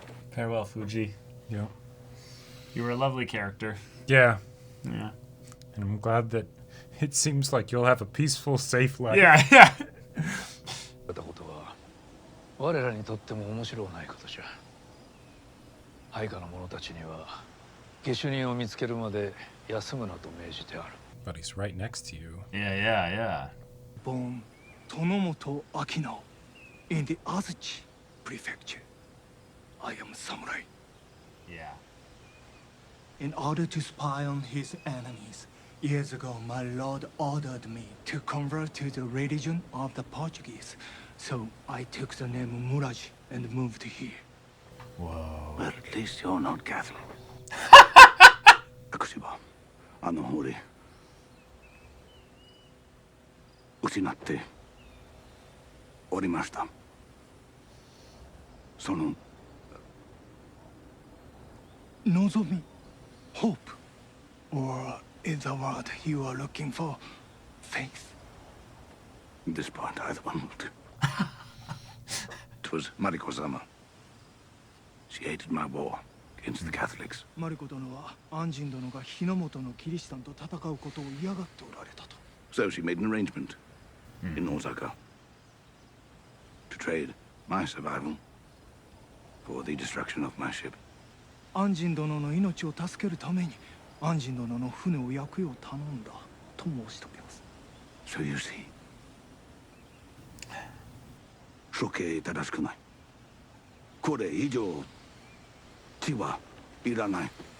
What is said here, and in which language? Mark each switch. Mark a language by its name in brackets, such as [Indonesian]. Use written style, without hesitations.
[English] Farewell, Fuji. Yeah. You were a lovely character. Yeah. Yeah. And I'm glad that it seems like you'll have a peaceful, safe life. Yeah, yeah. [Japanese] たことは我らにとっても面白ないことじゃ。配下の者たちには下手人を見つけるまで休むなと命じてある。 [English] But he's right next to you. Yeah, yeah, yeah. Born Tonomoto Akinao in the Azuchi Prefecture. I am samurai. Yeah. In order to spy on his enemies, years ago my lord ordered me to convert to the religion of the Portuguese. So I took the name Muraji and moved here. Whoa. But at least you're not Catholic. [Japanese] 私はあの俺失っておりました。その [English] 望み hope or in the word you are looking for faith. This part either one will do. It was Mariko-sama. She hated my war against the Catholics. [Japanese] マリコ殿は安心殿が日の本のキリシタンと戦うことを嫌がっておられたと。 [English] So she made an arrangement in Osaka to trade my survival for the destruction of my ship. [Japanese] 安心殿の命を助けるために安心殿の船を焼くよう頼んだと申しております。 [English] So you see, [Japanese] 処刑正しくない。これ以上血はいらない。